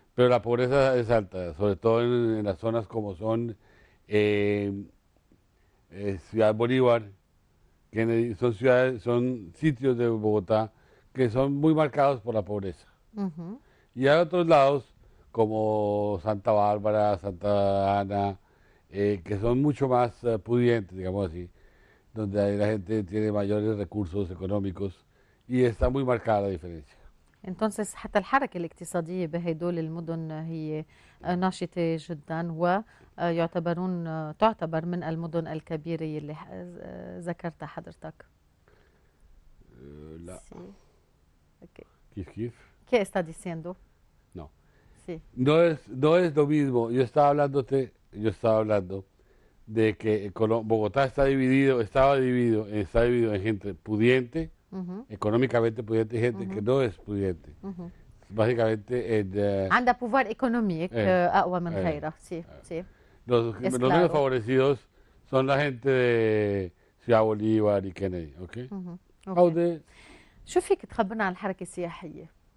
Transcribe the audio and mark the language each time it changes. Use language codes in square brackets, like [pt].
[es] Pero la pobreza es alta, sobre todo en las zonas como son Ciudad Bolívar, Kennedy, son sitios de Bogotá que son muy marcados por la pobreza. Ujú. Y hay otros lados como Santa Bárbara, Santa Ana, que son mucho más pudientes, digamos así, donde ahí la gente tiene mayores recursos económicos y está muy marcada la diferencia. [ar] Entonces حتى الحركة الاقتصادية بهدول المدن هي ناشطة جدا، ويعتبرون تعتبر من المدن الكبيرة اللي ذكرتها حضرتك. لا. [es] Sí. Okay. ¿Kif? ¿Qué está diciendo? No. Sí. No es lo mismo. Yo estaba hablando de que Bogotá estaba dividido en gente pudiente, Ujú. económicamente pudiente, y gente que no es pudiente. Ujú. Básicamente [ar] عندها بوفار ايكونوميك اقوى من غيرها. [es] Sí, sí. los claro. menos favorecidos son la gente de Ciudad Bolívar y Kennedy, ¿ok? مهم. [ar] أو أوكي. [es] de [ar] شو فيك تخبرنا عن الحركة السياحية؟